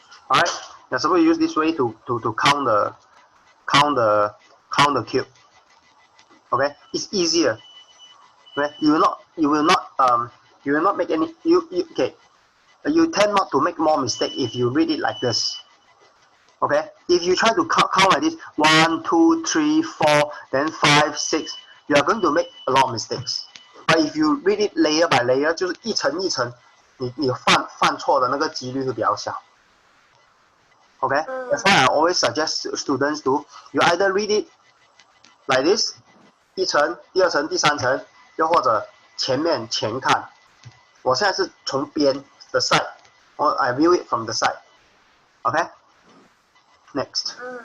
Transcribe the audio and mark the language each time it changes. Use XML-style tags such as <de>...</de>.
<en>Alright? You're supposed to use this way to count the cube. Okay? It's easier. Okay? You will not make any okay. You tend not to make more mistake if you read it like this. Okay? If you try to count like this 1, 2, 3, 4, then 5, 6, you are going to make a lot of mistakes.</en> <zh>But if you read it layer by layer, 就是一层一层，你犯错的那个几率会比较小。</zh> <en>Okay? That's why I always suggest students to you either read it like this 一层、第二层、第三层，又或者前面前看。我现在是从边的 side, or I view it from the side. Okay? Next.</en>